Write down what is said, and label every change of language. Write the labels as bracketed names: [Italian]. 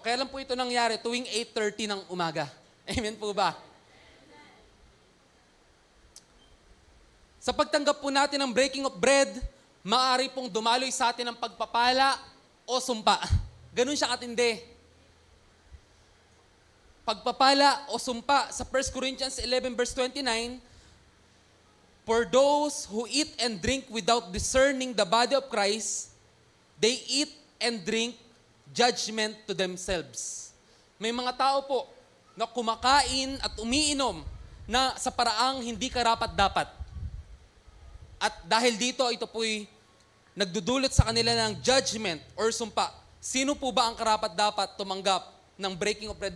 [Filipino] Kaya lang po ito nangyari tuwing 8:30 ng umaga. Amen po ba? Sa pagtanggap po natin ng breaking of bread, maaari pong dumaloy sa atin ang pagpapala o sumpa. Ganun siya katindi. Pagpapala o sumpa sa [English] 1 Corinthians 11 verse 29, for those who eat and drink without discerning the body of Christ, they eat and drink judgment to themselves. [Filipino] May mga tao po na kumakain at umiinom na sa paraang hindi karapat-dapat. At dahil dito, ito po'y nagdudulot sa kanila ng judgment or sumpa. Sino po ba ang karapat-dapat tumanggap ng breaking of bread?